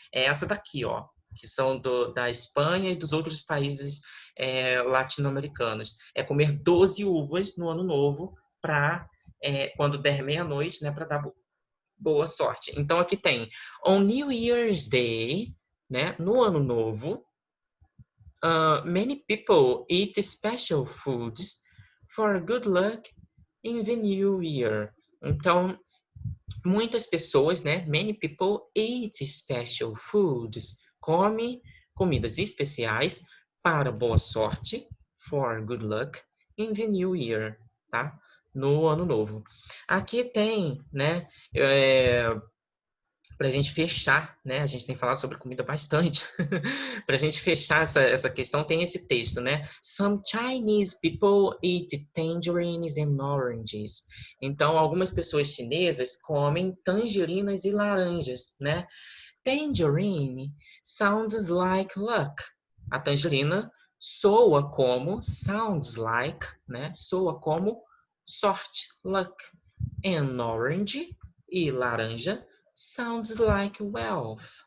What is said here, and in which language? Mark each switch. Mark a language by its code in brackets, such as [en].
[pt] É essa daqui, ó, que são da Espanha e dos outros países latino-americanos. É comer 12 uvas no ano novo para quando der meia-noite, né? Para dar boa sorte. Então aqui tem [en] on New Year's Day, [pt] né? No ano novo, [en] many people eat special foods for good luck in the new year. [pt] Então, muitas pessoas, né? [en] Many people eat special foods. [pt] Come comidas especiais para boa sorte, [en] for good luck, in the new year, [pt] tá? No ano novo. Aqui tem, né? Para a gente fechar, né? A gente tem falado sobre comida bastante. Para a gente fechar essa questão, tem esse texto, né? [en] Some Chinese people eat tangerines and oranges. [pt] Então, algumas pessoas chinesas comem tangerinas e laranjas, né? [en] Tangerine sounds like luck. [pt] A tangerina soa como, [en] sounds like, né? [pt] Soa como sorte, [en] luck. And orange [pt] e laranja [en] sounds like wealth.